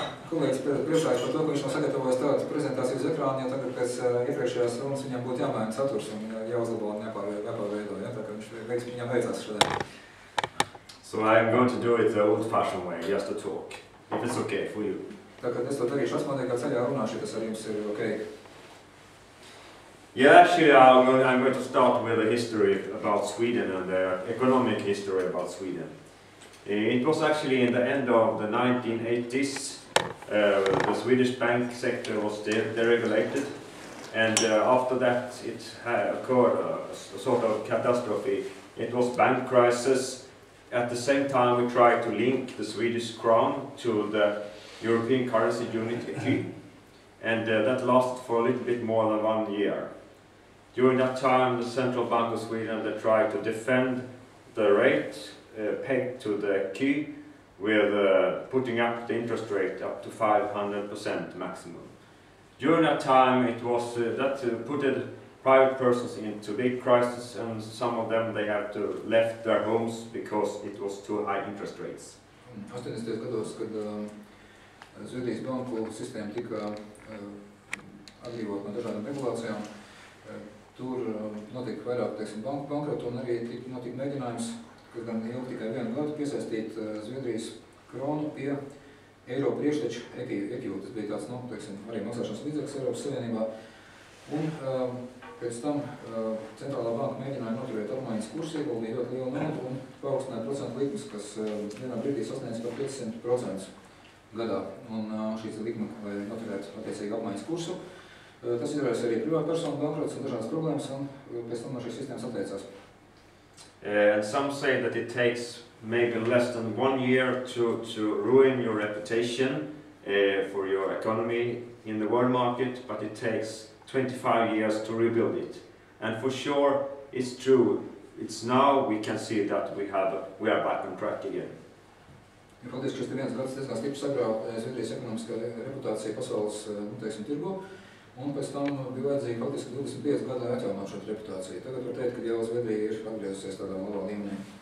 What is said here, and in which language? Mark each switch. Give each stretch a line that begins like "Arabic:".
Latvian: Kolēģis priecājas par to, ka viņš nav sagatavojis tādu prezentāciju uz ekrāna, jo tagad pēc iepriekšējās runas viņam būtu jāmaina saturs un jāuzlabo un jāpārveido, ja? Tā kā viņam veicās šodien.
English: So I'm going to do it the old-fashioned way, just to talk, if it's okay for you.
Latvian: Tā kā es to darīšu asmodīgā ceļā runāšu, tas arī jums ir okay.
English: Yeah, actually I'm going to start with the history about Sweden and the economic history about Sweden. It was actually in the end of the 1980s. The Swedish bank sector was deregulated, and after that it occurred a sort of catastrophe. It was bank crisis. At the same time we tried to link the Swedish crown to the European currency unit ECU, and that lasted for a little bit more than 1 year. During that time the Central Bank of Sweden tried to defend the rate pegged to the ECU, with putting up the interest rate up to 500% maximum. During that time it was put private persons into big crisis, and some of them they had to left their homes because it was too high interest rates.
Latvian: 80. gados, kad Zviedrijas banku sistēma tika atbrīvot no dažādām regulācijām, tur notika vairāk, teiksim, banku bankrotu un arī notika mēģinājums, kas gan ilgi tikai 1 gadu piesaistīt Zviedrijas kronu pie eiro priekšteču ECU. Tas bija tāds, teiksim, arī maksāšanas līdzeklis Eiropas Savienībā. Un pēc tam Centrālā banka mēģināja noturēt apmaiņas kursu, ieguldīja ļoti lielu naudu un paaugstināja procentu likmes, kas vienā brīdī sasniedz par 500% gadā. Un šīs likme, lai noturētu attiecīgi apmaiņas kursu, tas izraisa arī privātpersonu bankrotus un dažādas problēmas, un pēc tam no šīs sistēmas atteicās.
English: And some say that it takes maybe less than 1 year to ruin your reputation for your economy in the world market, but it takes 25 years to rebuild it. And for sure, it's true. It's now we can see that we are back on track again.
Latvian: Faktiski šis 1 gads diezgan stipri sagrāva Zviedrijas ekonomiskā reputācija pasaules, teiksim, tirgu, un pēc tam bija vajadzīgi faktiski 25 gadu atjaunot šo reputāciju. Tagad var teikt, ka jau Zviedrija ir atgriezusies tādā labā līmenī.